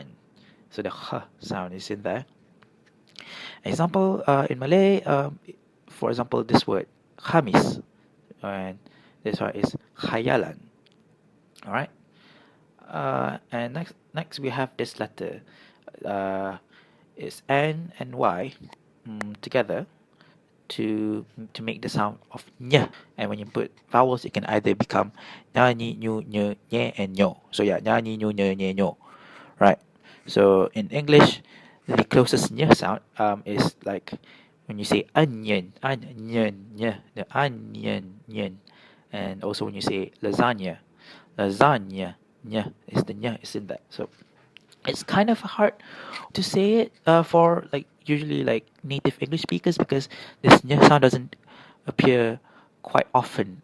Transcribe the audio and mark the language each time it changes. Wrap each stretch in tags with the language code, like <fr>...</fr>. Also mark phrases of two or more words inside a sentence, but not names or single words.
<en>So the h sound is in there. Example in Malay, for example, this word khamis, and this one is khayalan. All right. And next we have this letter. Uh, it's N and Y together to make the sound of nya. And when you put vowels, it can either become nya, ni, nyu, nye, nye, and nyo. So yeah, nya, ni, nyu, nye, nye, nyo. Right. So in English, the closest nya sound is like when you say onion, onion, nya, the onion, yen. And also when you say lasagna, lasagna, nya is the nya is in that. So it's kind of hard to say it for like usually like native English speakers because this nya sound doesn't appear quite often.</en>